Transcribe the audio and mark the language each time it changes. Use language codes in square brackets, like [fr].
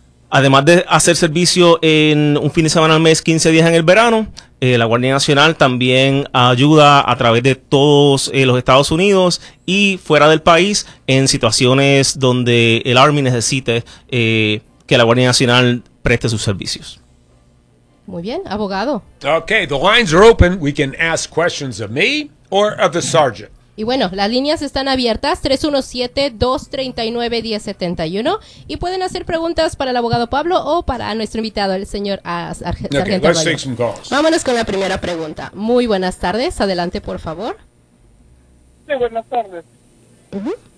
[es] Además de hacer servicio en un fin de semana al mes, 15 días en el verano, la Guardia Nacional también ayuda a través de todos los Estados Unidos y fuera del país en situaciones donde el Army necesite que la Guardia Nacional preste sus servicios. Muy bien, abogado. [en] Okay, the lines are open. We can ask questions of me or of the sergeant. [es] Y bueno, las líneas están abiertas, 317-239-1071, y pueden hacer preguntas para el abogado Pablo o para nuestro invitado, el señor sargento. Okay, let's take some calls. Vámonos con la primera pregunta. Muy buenas tardes, adelante por favor. Sí, buenas tardes. Uh-huh.